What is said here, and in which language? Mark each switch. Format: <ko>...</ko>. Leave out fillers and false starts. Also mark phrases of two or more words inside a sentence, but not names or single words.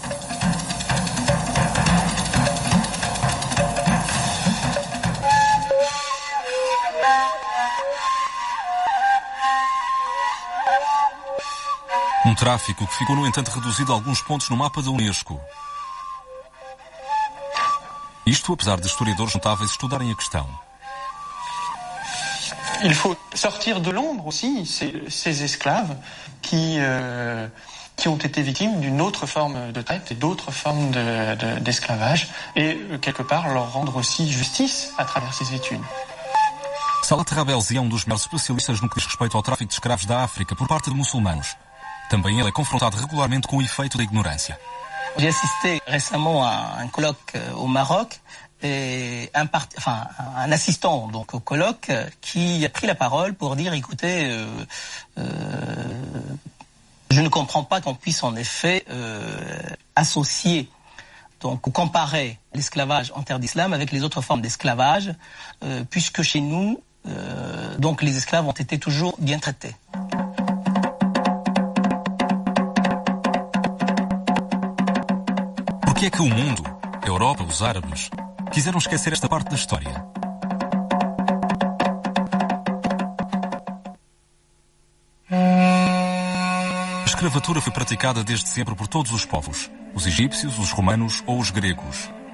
<pt>Um tráfico que ficou, no entanto, reduzido a alguns pontos no mapa da Unesco. Isto, apesar de historiadores notáveis estudarem a questão.</pt> <fr>Il faut sortir de l'ombre aussi ces esclaves qui ont été victimes d'une autre forme de traite et d'autres formes d'esclavage et quelque part leur rendre aussi justice à travers ces études.</fr> <pt>Salah Terrabelsi é um dos maiores especialistas no que diz respeito ao tráfico de escravos da África por parte de muçulmanos. Também ele é confrontado regularmente com o efeito da ignorância.</pt> <fr>J'ai assisté récemment à un colloque au Maroc et un assistant donc au colloque qui a pris la parole pour dire écoutez, je ne comprends pas qu'on puisse en effet associer donc ou comparer l'esclavage en terre d'islam avec les autres formes d'esclavage, puisque chez nous donc les esclaves ont été toujours bien traités.</fr> <pt>Por que é que o mundo, a Europa, os árabes, quiseram esquecer esta parte da história? A escravatura foi praticada desde sempre por todos os povos, os egípcios, os romanos ou os gregos.</pt>